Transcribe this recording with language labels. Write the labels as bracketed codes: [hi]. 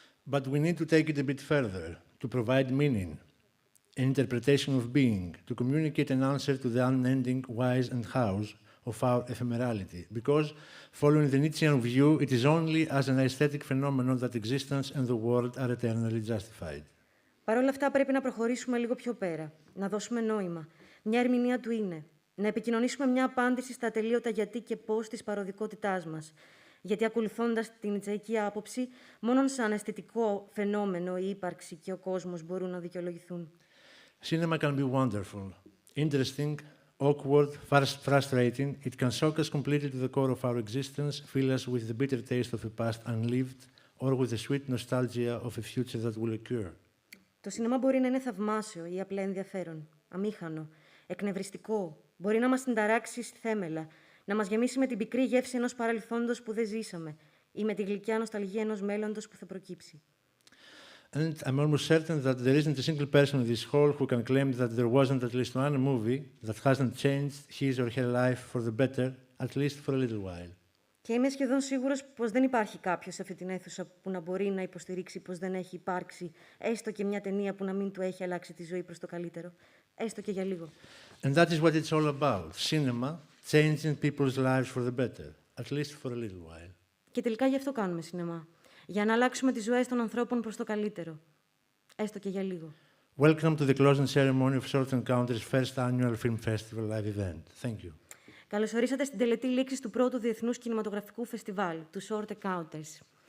[en] But we need to take it a bit further, to provide meaning, an interpretation of being, to communicate an answer to the unending whys and hows of our ephemerality. Because, following the Nietzschean view, it is only as an aesthetic phenomenon that existence and the world are eternally justified. [el] Παρ' όλα αυτά, πρέπει να προχωρήσουμε λίγο πιο πέρα, να δώσουμε νόημα, μια ερμηνεία του είναι, να επικοινωνήσουμε μια απάντηση στα ατελείωτα γιατί και πώς της παροδικότητάς μας. Γιατί ακολουθώντας την νοιτσαϊκή άποψη, μόνον σαν αισθητικό φαινόμενο η ύπαρξη και ο κόσμος μπορούν να δικαιολογηθούν. [en] Cinema can be wonderful, interesting, awkward, frustrating. It can shock us completely to the core of our existence, fill us with the bitter taste of a past unlived, or with the sweet nostalgia of a future that will occur. [el] Το σινεμά μπορεί να είναι θαυμάσιο ή απλά ενδιαφέρον, αμήχανο, εκνευριστικό, μπορεί να μας συνταράξει στη θέμελα, να μας γεμίσει με την πικρή γεύση ενός παρελθόντος που δεν ζήσαμε ή με τη γλυκιά νοσταλγία ενός μέλλοντος που θα προκύψει. [en] And I'm almost certain that there isn't a single person in this hall who can claim that there wasn't at least one movie that hasn't changed his or her life for the better, at least for a little while. [el] Και είμαι σχεδόν σίγουρος πως δεν υπάρχει κάποιος σε αυτή την αίθουσα που να μπορεί να υποστηρίξει πως δεν έχει υπάρξει έστω και μια ταινία που να μην του έχει αλλάξει τη ζωή προς το καλύτερο, έστω και για λίγο. [en] And that is what it's all about. Cinema changing people's lives for the better, at least for a little while. [el] Και τελικά γι' αυτό κάνουμε σινεμά. Για να αλλάξουμε τις ζωές των ανθρώπων προς το καλύτερο, έστω και για λίγο. [en] Welcome to the closing ceremony of Short Encounters' first annual film festival live event. Thank you. [el] Καλωσορίσατε στην τελετή λήξης του πρώτου Διεθνούς Κινηματογραφικού Φεστιβάλ, του Short Encounters.